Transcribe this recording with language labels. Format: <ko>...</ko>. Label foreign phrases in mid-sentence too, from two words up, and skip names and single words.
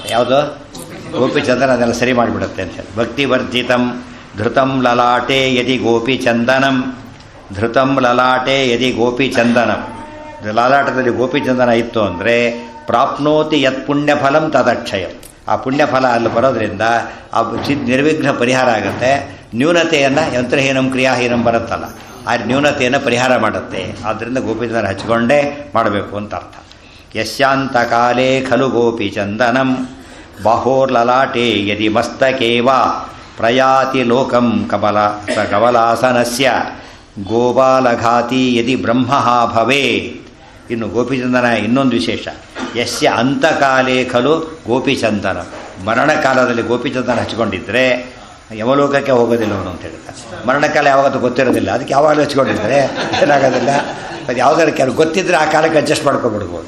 <kn>ಯಾವುದು ಗೋಪಿಚಂದನ ಅದೆಲ್ಲ ಸರಿ ಮಾಡಿಬಿಡುತ್ತೆ ಅಂತೇಳಿ.</kn> <sa>ಭಕ್ತಿ ವರ್ಜಿತಂ ಧೃತಂ ಲಲಾಟೆ ಯದಿ ಗೋಪಿಚಂದನಂ, ಧೃತಂ ಲಲಾಟೆ ಯದಿ ಗೋಪಿಚಂದನಂ,</sa> <kn>ಲಲಾಟದಲ್ಲಿ ಗೋಪಿಚಂದನ ಇತ್ತು ಅಂದರೆ</kn> <sa>ಪ್ರಾಪ್ನೋತಿ ಯತ್ ಪುಣ್ಯಫಲಂ ತದಕ್ಷಯಂ,</sa> <kn>ಆ ಪುಣ್ಯಫಲ ಅಲ್ಲಿ ಬರೋದ್ರಿಂದ ಆ ನಿರ್ವಿಘ್ನ ಪರಿಹಾರ ಆಗುತ್ತೆ. ನ್ಯೂನತೆಯನ್ನು</kn> <sa>ಯಂತ್ರಹೀನಂ ಕ್ರಿಯಾಹೀನಂ</sa> <kn>ಬರುತ್ತಲ್ಲ, ಆ ನ್ಯೂನತೆಯನ್ನು ಪರಿಹಾರ ಮಾಡುತ್ತೆ. ಆದ್ದರಿಂದ ಗೋಪಿಚಂದನ ಹಚ್ಕೊಂಡೇ ಮಾಡಬೇಕು ಅಂತ ಅರ್ಥ.</kn> <sa>ಯಸ್ಯಾಂತಕಾಲೇ ಖಲು ಗೋಪಿಚಂದನಂ ಬಾಹೋರ್ಲಲಾಟೆ ಯದಿ ಮಸ್ತಕೇವ ಪ್ರಯಾತಿ ಲೋಕಂ ಕಮಲಾಸನಸ್ಯ ಗೋಪಾಲಘಾತಿ ಯದಿ ಬ್ರಹ್ಮ ಭವೇತ್.</sa> <kn>ಇನ್ನು ಗೋಪಿಚಂದನ ಇನ್ನೊಂದು ವಿಶೇಷ,</kn> <sa>ಯಸ್ಯ ಅಂತಕಾಲೇ ಖಲು ಗೋಪಿಚಂದನ,</sa> <kn>ಮರಣಕಾಲದಲ್ಲಿ ಗೋಪಿಚಂದನ ಹಚ್ಕೊಂಡಿದ್ರೆ ಯಮಲೋಕಕ್ಕೆ ಹೋಗೋದಿಲ್ಲ ಅವನು ಅಂತ ಹೇಳ್ತಾರೆ. ಮರಣಕಾಲ ಯಾವಾಗತ್ತೂ ಗೊತ್ತಿರೋದಿಲ್ಲ, ಅದಕ್ಕೆ ಯಾವಾಗಲೂ ಹಚ್ಕೊಂಡಿದ್ರೆ ಏನಾಗೋದಿಲ್ಲ. ಅದು ಯಾವುದಾದ್ರು ಕೆಲವು ಗೊತ್ತಿದ್ದರೆ ಆ ಕಾಲಕ್ಕೆ ಅಡ್ಜಸ್ಟ್ ಮಾಡ್ಕೊಬಿಡ್ಬೋದು.</kn>